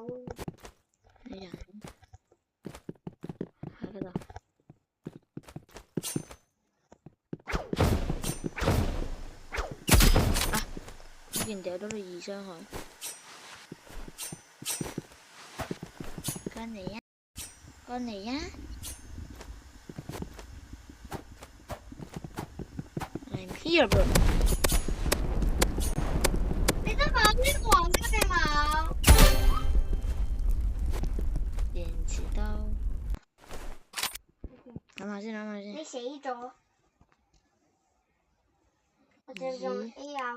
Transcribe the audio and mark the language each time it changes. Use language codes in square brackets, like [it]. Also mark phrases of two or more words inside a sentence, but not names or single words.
[yue] 你人喺嗰度。啊！呢件掉咗你2傷害。跟嚟呀！過嚟呀 ！ [en] I'm here, bro。 [yue] 你都講呢個黃金嘅冇？電池刀。諗下先，諗下先。你死咗。我就用 AR。